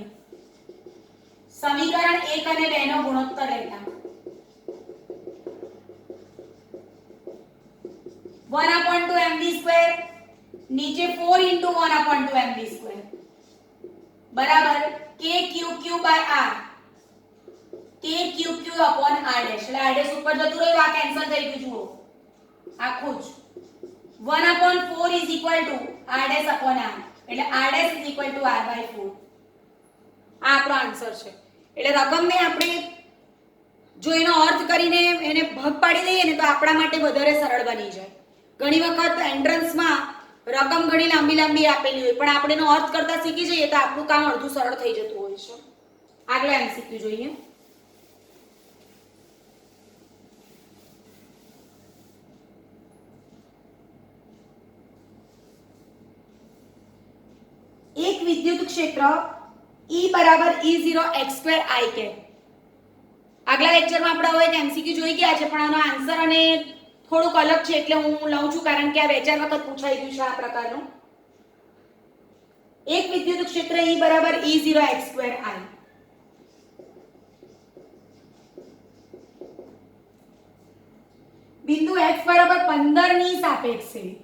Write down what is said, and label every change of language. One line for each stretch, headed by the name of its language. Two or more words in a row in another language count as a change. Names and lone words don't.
Gujarati: સમીકરણ 1 અને 2 નો ગુણોત્તર લેતા 1/2 mv2 નીચે 4 into 1/2 mv2 બરાબર
English: k q q by r, k q q upon r'.
Gujarati: એટલે r' ઉપર જતું રહ્યું, આ કેન્સલ થઈ ગયું. જુઓ આખું જ
English: 1/4 is equal to r' upon r,
Gujarati: એટલે
English: r' is equal to r by 4.
Gujarati: આ આપણો આન્સર છે. એટલે રકમને આપણે જો એનો અર્થ કરીને એને ભાગ પાડી દઈએ ને તો આપણા માટે વધારે સરળ બની જાય. ઘણી વખત એન્ટ્રન્સમાં રકમ ઘણી લાંબી લાંબી આપેલી હોય, પણ આપણે એનો અર્થ કરતા શીખી જઈએ તો આપણું કામ અડધું સરળ થઈ જતું હોય છે. આગળ એમસીક્યુ જોઈએ. એક વિદ્યુત ક્ષેત્ર E બરાબર E0 x2 i કે. આગલા લેક્ચરમાં આપણે હવે એમસીક્યુ જોઈ ગયા છે, પણ આનો આન્સર અને થોડુંક અલગ છે, એટલે હું લઉં છું કારણ કે આ 2-4 વખત પૂછાઈ ગયું છે આ પ્રકારનું. એક વિદ્યુત ક્ષેત્ર E બરાબર E0 x2 i. બિંદુ x બરાબર 15 ની સાપેક્ષે